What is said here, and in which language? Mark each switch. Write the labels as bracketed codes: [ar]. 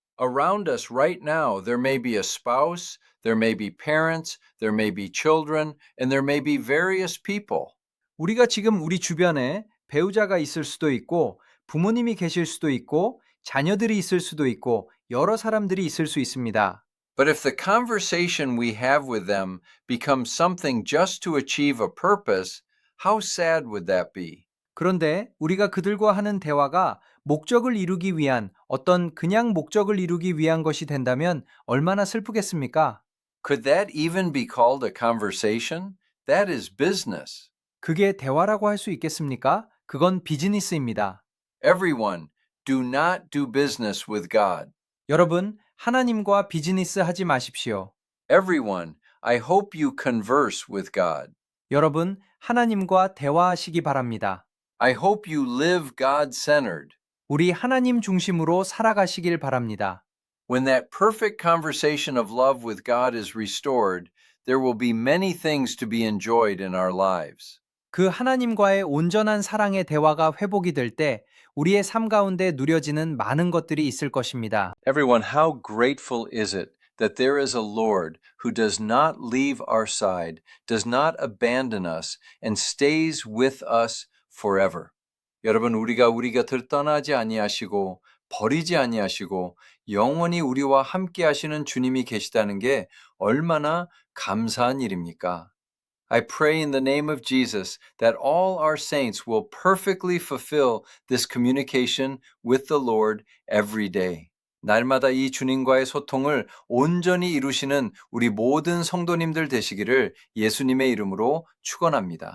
[en] Around us right now, there may be a spouse, there may be parents, there may be children, and there may be various people. [ko] 우리가 지금 우리 주변에 배우자가 있을 수도 있고, 부모님이 계실 수도 있고, 자녀들이 있을 수도 있고, 여러 사람들이 있을 수 있습니다. [en] But if the conversation we have with them becomes something just to achieve a purpose, how sad would that be? [ko] 그런데 우리가 그들과 하는 대화가 목적을 이루기 위한 어떤 그냥 목적을 이루기 위한 것이 된다면 얼마나 슬프겠습니까? [en] Could that even be called a conversation? That is business. [ko] 그게 대화라고 할 수 있겠습니까? 그건 비즈니스입니다. [en] Everyone, do not do business with God. [ko] 여러분, 하나님과 비즈니스 하지 마십시오. [en] Everyone, I hope you converse with God. [ko] 여러분, 하나님과 대화하시기 바랍니다. [en] I hope you live God-centered. [ko] 우리 하나님 중심으로 살아가시길 바랍니다. [en] When that perfect conversation of love with God is restored, there will be many things to be enjoyed in our lives. [ko] 그 하나님과의 온전한 사랑의 대화가 회복이 될 때 우리의 삶 가운데 누려지는 많은 것들이 있을 것입니다. [en] Everyone, how grateful is it that there is a Lord who does not leave our side, does not abandon us, and stays with us forever. [ko] 여러분, 우리가 우리 곁을 떠나지 아니하시고 버리지 아니하시고 영원히 우리와 함께 하시는 주님이 계시다는 게 얼마나 감사한 일입니까? [en] I pray in the name of Jesus that all our saints will perfectly fulfill this communication with the Lord every day. [ko] 날마다 이 주님과의 소통을 온전히 이루시는 우리 모든 성도님들 되시기를 예수님의 이름으로 축원합니다.